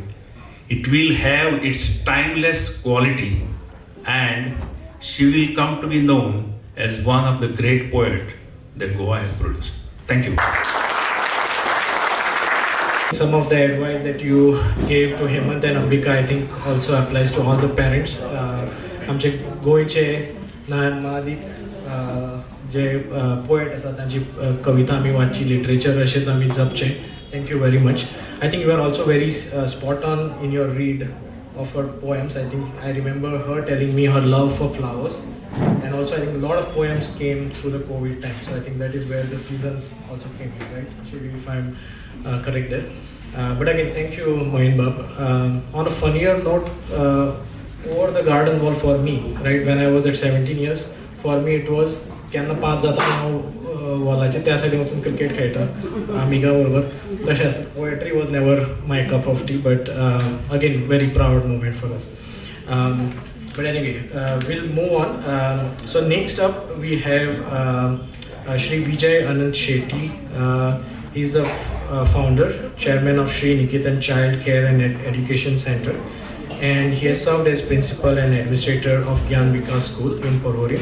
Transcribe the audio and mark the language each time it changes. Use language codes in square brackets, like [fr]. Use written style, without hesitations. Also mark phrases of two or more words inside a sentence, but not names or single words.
[en] It will have its timeless quality, and she will come to be known as one of the great poets that Goa has produced. Thank you. Some of the advice that you gave to Hemant and Ambika, I think also applies to all the parents. [kok] आमचे गोयचे माझी जे पोएट आसा तांची कविता आमी वाचची, लिटरेचर अशेंच आमी जपचें. [en] Thank you very much. I think you are also very spot on in your read of her poems. I think I remember her telling me her love for flowers, and also I think a lot of poems came through the COVID time. So I think that is where the seasons also came in, right? Shri, if I'm correct there. But again, thank you, Mohin Bab. On a funnier note, over the garden wall for me, right, when I was at 17 years, for me it was [kok] केन्ना 5 जाता हांव वॉलाचेर त्या सायडीन वचून क्रिकेट खेळटा आमिगा बरोबर तशें आसा [en] poetry was never my cup of tea but again very proud moment for us but anyway we'll move on so next up we have Shri Shetti. He's the founder chairman of Shri Niketan Child Care and Education Center and he has served as principal and administrator of Gyan Vikas School in Porvorim.